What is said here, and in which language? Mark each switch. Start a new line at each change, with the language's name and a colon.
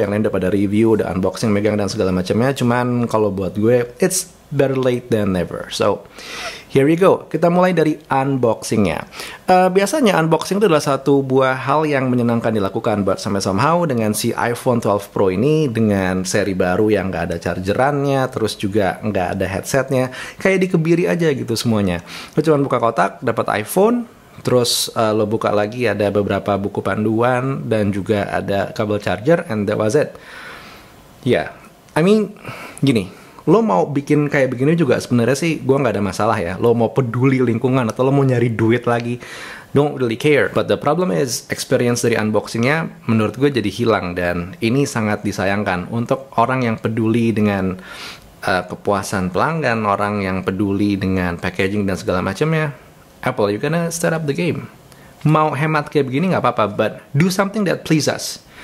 Indonesian: Yang lain udah pada review, udah unboxing, megang dan segala macamnya. Cuman kalau buat gue,
English: it's better late than never. So, here we go.
Indonesian: Kita mulai dari unboxingnya. Biasanya unboxing itu adalah satu buah hal yang menyenangkan dilakukan,
English: but somehow
Indonesian: dengan si iPhone 12 Pro ini, dengan seri baru yang nggak ada chargerannya, terus juga nggak ada headsetnya, kayak dikebiri aja gitu semuanya. Lo cuma buka kotak, dapat iPhone, terus lo buka lagi ada beberapa buku panduan dan juga ada kabel charger,
English: and that was it. Yeah, I mean,
Indonesian: gini. Lo mau bikin kayak begini juga sebenarnya sih gue nggak ada masalah ya. Lo mau peduli lingkungan atau lo mau nyari duit lagi,
English: don't really care. But the problem is
Indonesian: experience dari unboxingnya menurut gue jadi hilang, dan ini sangat disayangkan untuk orang yang peduli dengan kepuasan pelanggan, orang yang peduli dengan packaging dan segala macamnya.
English: Apple, you gonna start up the game.
Indonesian: Mau hemat kayak begini nggak apa-apa,
English: but do something that please us.